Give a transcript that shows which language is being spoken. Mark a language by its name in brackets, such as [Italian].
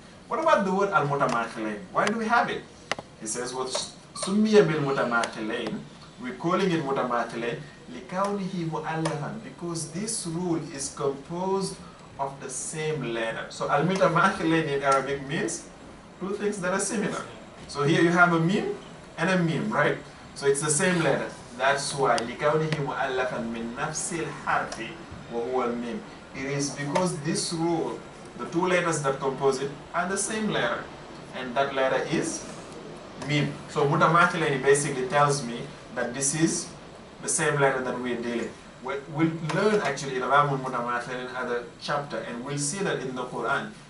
[English] What about the word al-mutamathilain? Why do we have it? He says, [Arabic] وَسُمِّيَ بِالْمُتَمَاتِلَيْن. [English] We're calling it mutamathilain [Arabic] لِكَوْنِهِ مُؤَلَّفًا, [English] because this rule is composed of the same letter. So al-mutamathilain in Arabic means two things that are similar. So here you have a meme and a meme, right? So it's the same letter. That's why [Arabic] لِكَوْنِهِ مُؤَلَّفًا مِنْ نَفْسِ الْحَرْفِ وَهُوَ الْمِيم. [English] It is because this rule, the two letters that compose it are the same letter, and that letter is meme. So mutamathilain basically tells me that this is the same letter that we're dealing. We'll learn actually in Ramul Mutamathilain in other chapter, and we'll see that in the Quran.